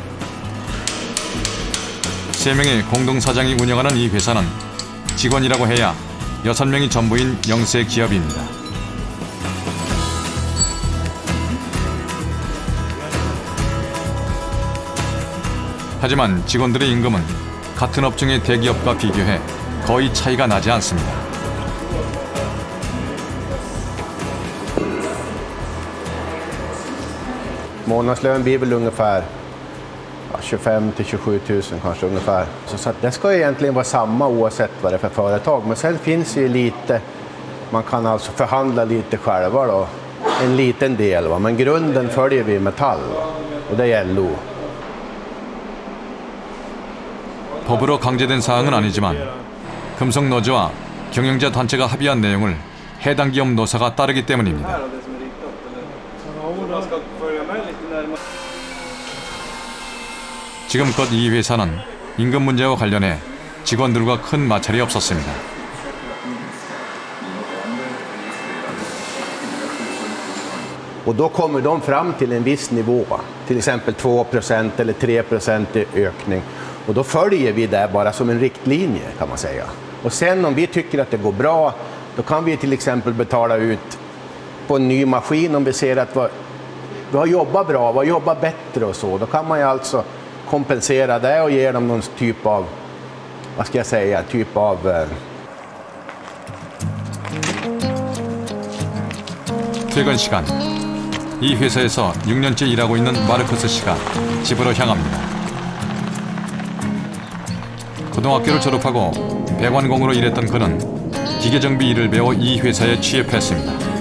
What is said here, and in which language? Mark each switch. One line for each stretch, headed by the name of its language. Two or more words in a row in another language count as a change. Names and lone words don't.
Korean: 3명의 공동사장이 운영하는 이 회사는 직원이라고 해야 6명이 전부인 영세 기업입니다. 하지만 직원들의 임금은 같은 업종의 대기업과 비교해 거의 차이가 나지 않습니다.
Swedish: Månadslön blir väl ungefär 25 till 27 000 kanske ungefär. Så att det ska egentligen vara samma oavsett vad det är för företag. Men sen finns ju lite, man kan alltså förhandla lite själva då. En liten del, va? Men grunden följer vi Metall och det är LO.
Korean: 법으로 강제된 사항은 아니지만 금속노조와 경영자 단체가 합의한 내용을 해당 기업 노사가 따르기 때문입니다. 지금껏 이 회사는 임금 문제와 관련해 직원들과 큰 마찰이 없었습니다.
Swedish: Och då kommer de fram till en viss nivå, till exempel 2% eller 3% i ökning. Och då följer vi det bara som en riktlinje kan man säga. Och sen om vi tycker att det går bra, då kan vi till exempel betala ut på en ny maskin om vi ser att vi har jobbat bra, vi har jobbat bättre och så. Då kan man ju alltså kompensera det och ge dem någon typ av, vad ska jag säga, typ av...
Korean: 퇴근 시간. 이 회사에서 6년째 일하고 있는 마르커스 씨가 집으로 향합니다. 고등학교를 졸업하고 배관공으로 일했던 그는 기계정비 일을 배워 이 회사에 취업했습니다.